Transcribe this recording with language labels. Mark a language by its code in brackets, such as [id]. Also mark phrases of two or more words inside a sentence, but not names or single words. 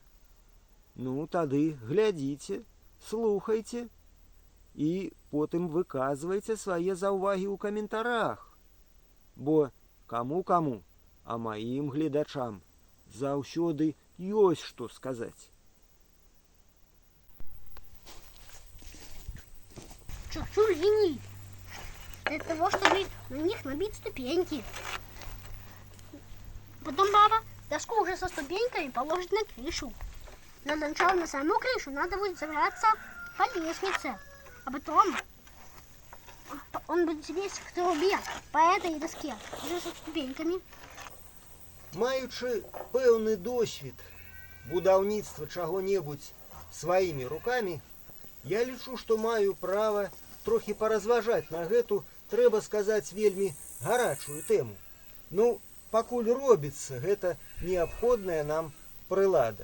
[be] Ну, тады глядзіце, слухайце і потым выказвайце свае заўвагі ў каментарах. Бо каму-каму, а маім гледачам заўсёды ёсць што сказаць. [ru] Чуть-чуть линий. Для того, чтобы на них набить ступеньки. Потом баба доску уже со ступеньками положит на крышу. Но сначала на саму крышу надо будет забраться по лестнице. А потом он будет весь к трубе по этой доске, уже со ступеньками. [be] Маючы пэўны досвед будаўніцтва чаго-небудзь сваімі рукамі, я лічу, што маю права трохі паразважаць на гэту, трэба сказаць, вельмі гарачую тэму. Ну, пакуль робіцца гэта неабходная нам прылада.